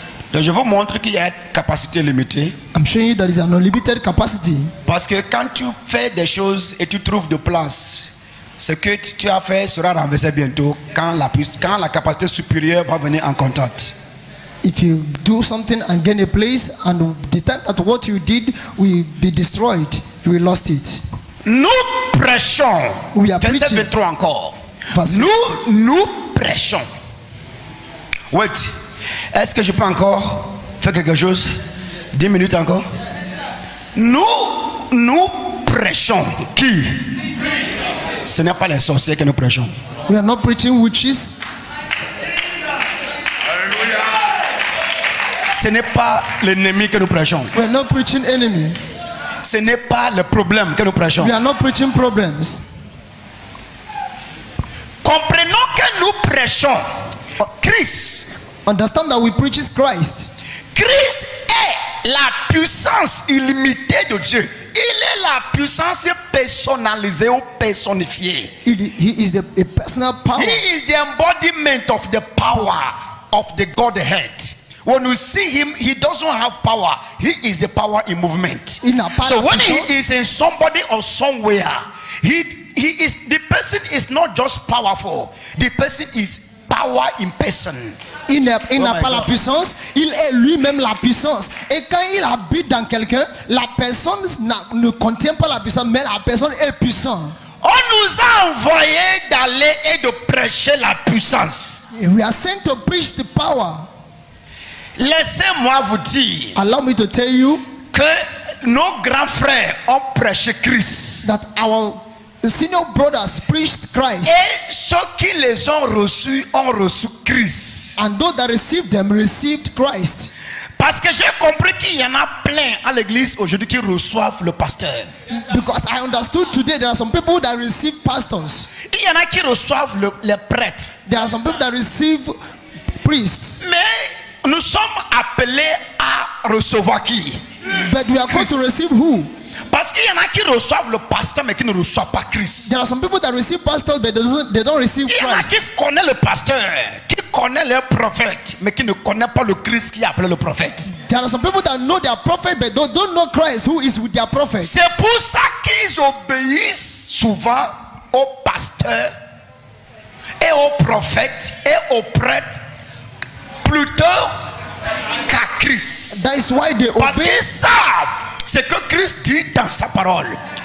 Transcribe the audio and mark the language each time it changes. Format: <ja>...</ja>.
<fr>Donc je vous montre qu'il y a une capacité limitée.</fr> <en>I'm showing you there is an unlimited capacity.</en> <fr>Parce que quand tu fais des choses et tu trouves de place, ce que tu as fait sera renversé bientôt quand la capacité supérieure va venir en contact.</fr> <en>If you do something and gain a place, and the time that what you did will be destroyed, you will lost it.</en> <fr>Nous prêchons.</fr> <en>We are</en> <fr>Verset</fr> <en>preaching.</en> <fr>23 encore.</fr> <en>Verse</en> <fr>Nous prêchons. Wait. Est-ce que je peux encore faire quelque chose? 10 minutes encore. Nous prêchons. Qui? Ce n'est pas les sorciers que nous prêchons.</fr> <en>We are not preaching witches.</en> <fr>Ce n'est pas l'ennemi que nous prêchons.</fr> <en>We are not preaching enemy.</en> <fr>Ce n'est pas le problème que nous prêchons.</fr> <en>We are not preaching problems.</en> <fr>comprenons que nous prêchons Christ.</fr> <en>Understand that we preach Christ.</en> <fr>Christ est la puissance illimitée de Dieu. Il est la puissance personnalisée ou personnifiée.</fr> <en>He is a personal power. He is the embodiment of the power of the Godhead. When you see him, he doesn't have power. He is the power in movement. So when he is in somebody or somewhere, he is, the person is not just powerful. The person is power in person.</en> <fr>Il n'a pas la puissance, il est lui-même la puissance. Et quand il habite dans quelqu'un, la personne ne contient pas la puissance, mais la personne est puissante. On nous a envoyé d'aller et de prêcher la puissance.</fr> <en>We are sent to preach the power.</en> <fr>Laissez-moi vous dire,</fr> <en>allow me to tell you,</en> <fr>que nos grands frères ont prêché Christ.</fr> <en>That our senior brothers preached Christ.</en> <fr>Et ceux qui les ont reçus Christ.</fr> <en>And those that received them received Christ.</en> <fr>Parce que j'ai compris qu'il y en a plein à l'église aujourd'hui qui reçoivent le pasteur.</fr> <en>Because I understood today there are some people that receive pastors.</en> <fr>Il y en a qui reçoivent les prêtres.</fr> <en>There are some people that receive priests.</en> <fr>Mais nous sommes appelés à recevoir qui?</fr> <en>But we are called to receive who?</en> <fr>Parce qu'il y en a qui reçoivent le pasteur mais qui ne reçoivent pas Christ.</fr> <en>There are some people that receive pastors but they don't receive Christ.</en> <fr>Il y en a qui connaissent le pasteur, qui connaissent le prophète mais qui ne connaissent pas le Christ qui a appelé le prophète.</fr> <en>There are some people that know their prophet but don't know Christ who is with their prophet.</en> <fr>C'est pour ça qu'ils obéissent souvent au pasteur et au prophète et au prêtre plutôt qu'à Christ.</fr> <en>That is why they obey.</en> <fr>Parce qu'ils savent ce que Christ dit dans sa parole.</fr>